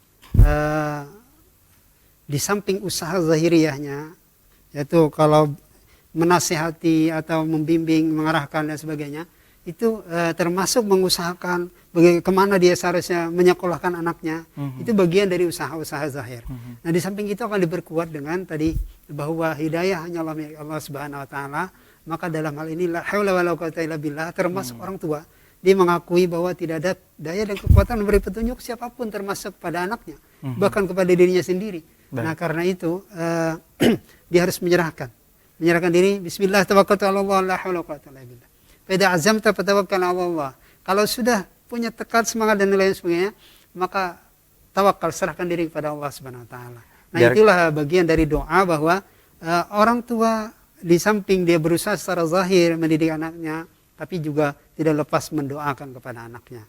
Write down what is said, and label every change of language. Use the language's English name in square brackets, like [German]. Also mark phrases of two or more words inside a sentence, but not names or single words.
[Indonesian] Di samping usaha zahiriyahnya, yaitu kalau menasihati atau membimbing, mengarahkan dan sebagainya, itu termasuk mengusahakan kemana dia seharusnya menyekolahkan anaknya. Itu bagian dari usaha-usaha zahir. Nah, di samping itu akan diperkuat dengan tadi bahwa hidayah hanya Allah [Arabic] سبحانه وتعالى. [Indonesian] Maka dalam hal ini [Arabic] لا حول ولا قوة إلا بالله, [Indonesian] termasuk orang tua, dia mengakui bahwa tidak ada daya dan kekuatan memberi petunjuk siapapun, termasuk pada anaknya, bahkan kepada dirinya sendiri. Nah, karena itu dia harus menyerahkan menyerahkan diri, [Arabic] بسم الله توكلت على الله لا حول ولا قوة إلا بالله. فإذا عزمت فتوكل على الله. [Indonesian] Kalau sudah punya tekad, semangat dan lain sebagainya, maka tawakal, serahkan diri kepada Allah [Arabic] سبحانه وتعالى. [Indonesian] Nah, itulah bagian dari doa bahwa orang tua di samping dia berusaha secara zahir mendidik anaknya, tapi juga tidak lepas mendoakan kepada anaknya.